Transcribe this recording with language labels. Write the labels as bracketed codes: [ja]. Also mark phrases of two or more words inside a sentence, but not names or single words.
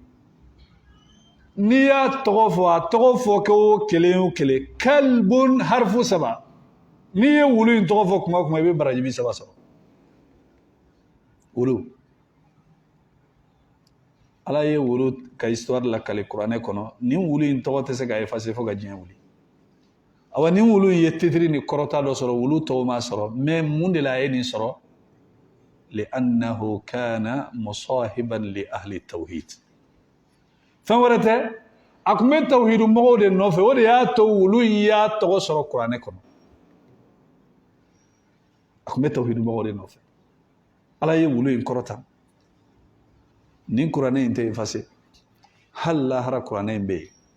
[bm] n'i y'a tɔgɔ fɔ a tɔgɔ fɔ ko kelen o kelen [ar] كلب حرف [bm] 3 n'i ye wulu in tɔgɔ fɔ kuma o kuma i bɛ baraji 7 sɔrɔ wulu Ala ye wulu ka histoire lakale kuranɛ kɔnɔ nin wulu in tɔgɔ tɛ se ka effacer fo ka diɲɛ wuli awa nin wulu in ye titiri ni kɔrɔta dɔ sɔrɔ wulu tɔw ma sɔrɔ mais mun de la a ye nin sɔrɔ [ar] لأنه كان مصاحبا لأهل التوحيد [bm] fɛn wɛrɛ tɛ a tun bɛ tawhidu mɔgɔw de nɔfɛ o de y'a to wulu in y'a tɔgɔ sɔrɔ kuranɛ kɔnɔ a tun bɛ tawhidu mɔgɔw de nɔfɛ Ala ye wulu in kɔrɔta nin kuranɛ in tɛ effacer hali lahara kuranɛ in bɛ yen